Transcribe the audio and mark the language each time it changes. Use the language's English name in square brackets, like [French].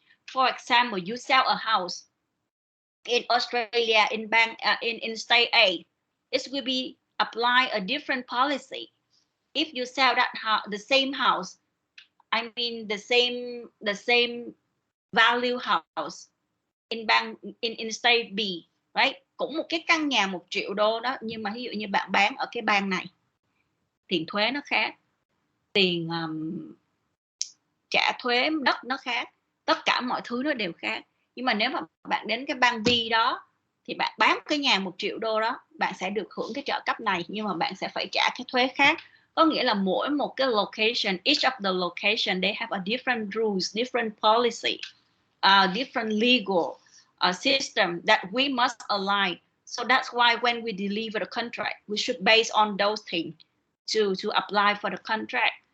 [English] For example, you sell a house in Australia, in bank, in state A, it will be apply a different policy. If you sell that the same house, I mean the same value house in bank in state B, right? [Vietnamese] Cũng một cái căn nhà 1 triệu đô đó, nhưng mà ví dụ như bạn bán ở cái bang này, tiền thuế nó khác, tiền trả thuế đất nó khác, tất cả mọi thứ nó đều khác. Nhưng mà nếu mà bạn đến cái bang B đó thì bạn bán cái nhà 1 triệu đô đó, bạn sẽ được hưởng cái trợ cấp này, nhưng mà bạn sẽ phải trả cái thuế khác. Có nghĩa là mỗi một cái location, [English] each of the location, they have a different rules, different policy, different legal system that we must align. So that's why when we deliver the contract, we should base on those things to apply for the contract.